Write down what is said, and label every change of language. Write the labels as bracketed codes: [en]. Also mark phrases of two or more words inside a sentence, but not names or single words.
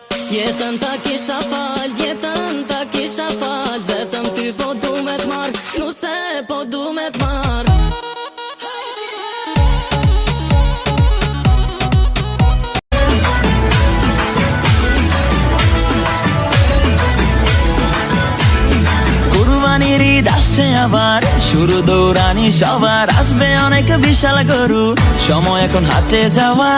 [sq] Jetën ta kisha fal, jetën ta kisha fal, vetëm ty po du me t'mar, nuse po du me t'mar. [bn] কুরবানির ঈদ আসছে আবার, শুরু দৌড়ানি সবার, আসবে অনেক বিশাল গরু, সময় এখন হাটে যাওয়ার।